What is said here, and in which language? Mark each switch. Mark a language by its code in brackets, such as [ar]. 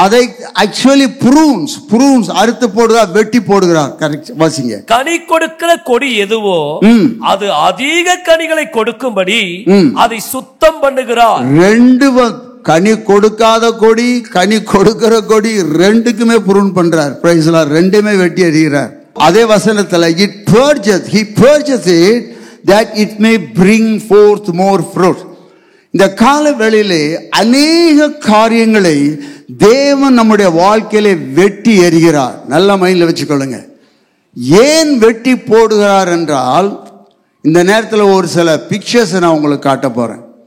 [ta] அதை actually prunes அறுத்து போடுகிறார், வெட்டி போடுகிறார். கரெக்ட், வாசிங்க. கனி கொடுக்கிற கொடி எதுவோ அது அதிக கனிகளை கொடுக்கும்படி அதை சுத்தம் பண்ணுகிறார். 2 கனி கொடுக்காத கொடி, கனி கொடுக்கிற கொடி, 2க்குமே ப்ரூன் பண்றார். Praise the Lord. 2மே வெட்டி எறிகிறார். அதே வசனத்துல [en] he purges it that it may bring forth more fruit. [ta] இந்த கால வேளையிலே அநேக காரியங்களை தேவன் நம்முடைய வாழ்க்கையிலே வெட்டி எறிகிறார். நல்ல மைண்ட்ல வச்சுக்கொள்ளுங்க. ஏன் வெட்டி போடுகிறார் என்றால், இந்த நேரத்தில் ஒரு சில பிக்சர்ஸ் நான் உங்களுக்கு காட்ட போறேன்.